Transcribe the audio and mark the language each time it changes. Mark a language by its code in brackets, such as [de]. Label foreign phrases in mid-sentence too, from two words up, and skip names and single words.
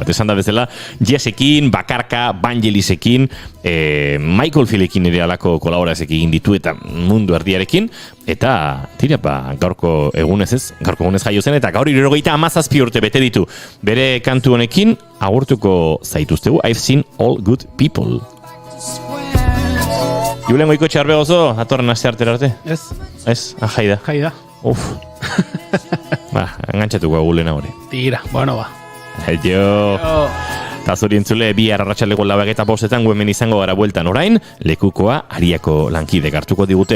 [eu] Esan da bezala, Jazzekin, Bakarka, Vangelisekin, Michael Fieldekin ere alako kolaborazek egin ditu eta mundu erdiarekin, eta gaurko egunez jaio zen, eta gaur 77 urte bete ditu. Bere kantu honekin agurtuko zaituztegu, [en] I've seen all good people. [eu] Julen goiko txarbe gozo, atorren aste artera arte? Ez, jaida. Uf. Engantzatuko gulena hori. Tira, bueno Aio. Eta zuri entzule, bihar arratsaleko 4:05 hemen izango gara bueltan orain, lekukoa Ariako lankidek hartuko digute.